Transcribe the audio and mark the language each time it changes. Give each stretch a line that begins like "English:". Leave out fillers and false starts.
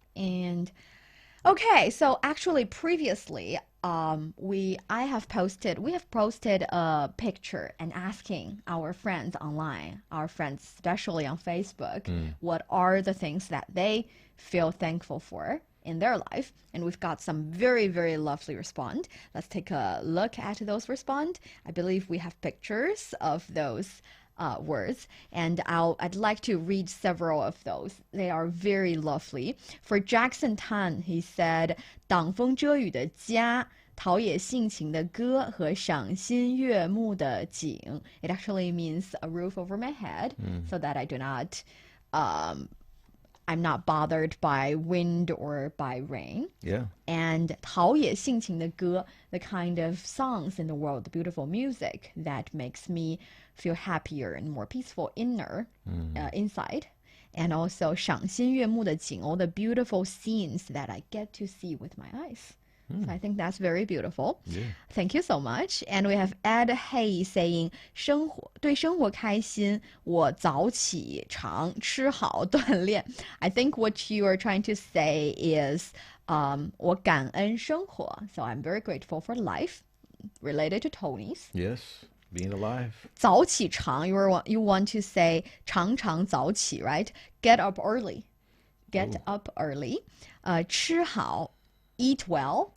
English: And okay, so actually previously, we have posted a picture and asking our friends online, our friends especially on Facebook, what are the things that they feel thankful for in their life. And we've got some very, very lovely response. Let's take a look at those response. I believe we have pictures of those words, and I'd like to read several of those. They are very lovely. For Jackson Tan, he said
Chinese: 挡风遮雨的家，陶冶性情的歌和赏心悦目的景.
English: It actually means a roof over my head, so that I do not I'm not bothered by wind or by rain. Yeah. And
Chinese: 陶冶性情的歌,
English: the kind of songs in the world, the beautiful music that makes me feel happier and more peaceful inside. And also
Chinese: 赏心悦目的景,
English: all the beautiful scenes that I get to see with my eyes. So I think that's very beautiful. Yeah. Thank you so much. And we have Ed Hay saying
Chinese: 对生活开心，我早起常吃好锻炼.
English: I think what you are trying to say is
Chinese: 我感恩生活.
English: So I'm very grateful for life, related to Tony's. Yes. Being alive.
Chinese: 早起常,
English: you want to say
Chinese: 常常早起,
English: right? Get up early. Get up early.
Chinese: 吃好.
English: Eat well.